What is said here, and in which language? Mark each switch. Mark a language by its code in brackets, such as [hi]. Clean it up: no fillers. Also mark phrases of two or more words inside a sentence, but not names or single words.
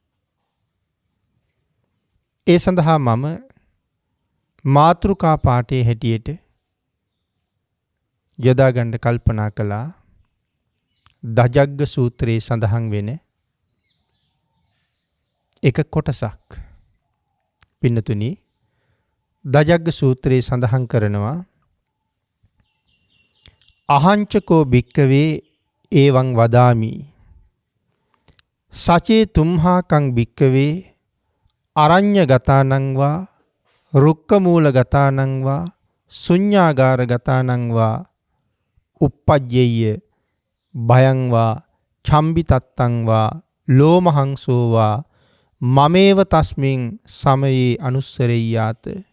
[si] ඒ සඳහා මම මාතෘකා පාඨයේ හැටියට යොදා ගන්න කල්පනා කළා දජග්ග සූත්‍රයේ සඳහන් වෙන එක කොටසක්. පින්නතුනි, දජග්ග සූත්‍රයේ සඳහන් කරනවා [pi] අහංචකෝ භික්කවේ ඒවං වදාමි සචේ තුම්හාකං භික්කවේ අරඤ්‍ය ගතානං වා රුක්ක මූල ගතානං වා ශුඤ්ඤාගාර ගතානං වා uppajjeyya භයං වා චම්බිතත්තං වා ලෝමහංසෝ වා මමේව තස්මින් සමයේ අනුස්සරෙය්‍යාත